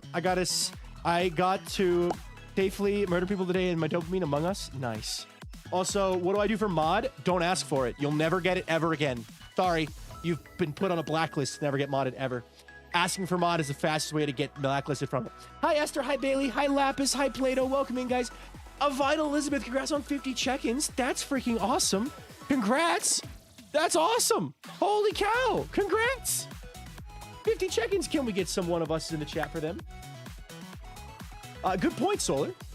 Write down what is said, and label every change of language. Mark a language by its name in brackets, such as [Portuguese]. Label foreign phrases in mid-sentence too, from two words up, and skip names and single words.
[English] I got to safely murder people today in my dopamine Among Us. Nice. Also, what do I do for mod? Don't ask for it. You'll never get it ever again. Sorry, you've been put on a blacklist to never get modded ever. Asking for mod is the fastest way to get blacklisted from it. Hi, Esther. Hi, Bailey. Hi, Lapis. Hi, Plato. Welcome in, guys. A Vital Elizabeth. Congrats on 50 check-ins. That's freaking awesome. Congrats. That's awesome. Holy cow. Congrats. 50 check-ins. Can we get some one of us in the chat for them? Good point, Solar.